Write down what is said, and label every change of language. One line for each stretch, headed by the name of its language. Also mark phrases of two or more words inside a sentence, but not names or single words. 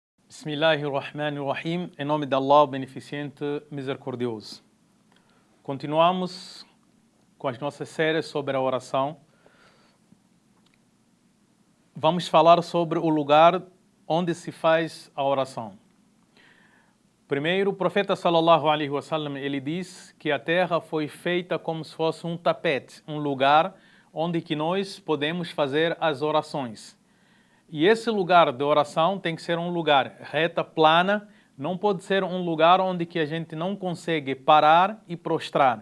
Arabic: Bismillahirrahmanirrahim,
Portuguese: em nome de Allah, beneficente, misericordioso. Continuamos com as nossas séries sobre a oração. Vamos falar sobre o lugar onde se faz a oração. Primeiro, o profeta
Arabic: صلى الله عليه وسلم,
Portuguese: ele diz que a terra foi feita como se fosse um tapete, um lugar onde que nós podemos fazer as orações. E esse lugar de oração tem que ser um lugar reta, plana, não pode ser um lugar onde que a gente não consegue parar e prostrar.